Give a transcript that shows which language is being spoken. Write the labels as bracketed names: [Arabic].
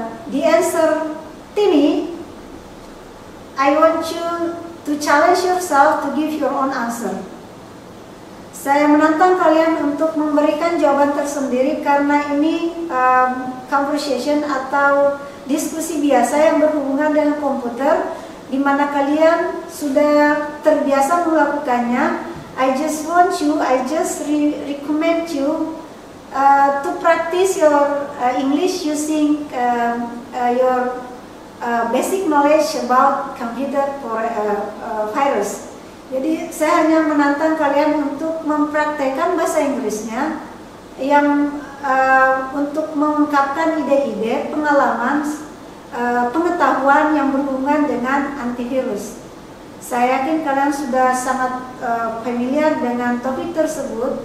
[English] The answer, Tini, I want you to challenge yourself to give your own answer. [Indonesian] Saya menantang kalian untuk memberikan jawaban tersendiri karena ini conversation atau diskusi biasa yang berhubungan dengan komputer, di mana kalian sudah terbiasa melakukannya. [English] I just recommend you to practice your English using your basic knowledge about computer virus. [Indonesian] Jadi saya hanya menantang kalian untuk mempraktekkan bahasa Inggrisnya yang untuk mengungkapkan ide-ide, pengalaman, pengetahuan yang berhubungan dengan antivirus. Saya yakin kalian sudah sangat familiar dengan topik tersebut.